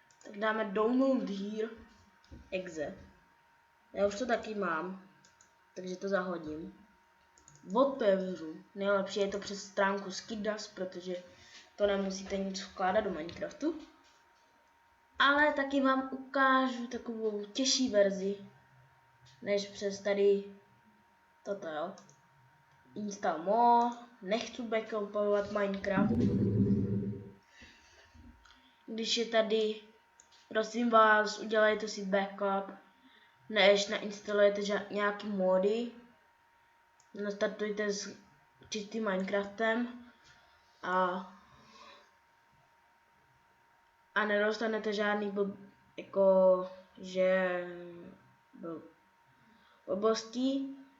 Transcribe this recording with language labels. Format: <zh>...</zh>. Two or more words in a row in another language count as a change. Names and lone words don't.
<cs>Tak dáme</cs> <en>download here,</en> <cs>exe. Já už to taky mám, takže to zahodím. Otevřu. Nejlepší je to přes stránku Skidas, protože to nemusíte nic vkládat do Minecraftu. Ale taky vám ukážu takovou těžší verzi, než přes tady toto, jo.</cs> <en>Install more,</en> <cs>nechci backupovat Minecraft. Když je tady, prosím vás, udělejte si backup, než nainstalujete nějaký mody. Nastartujte s čistým Minecraftem a nedostanete žádný blbostí.</cs>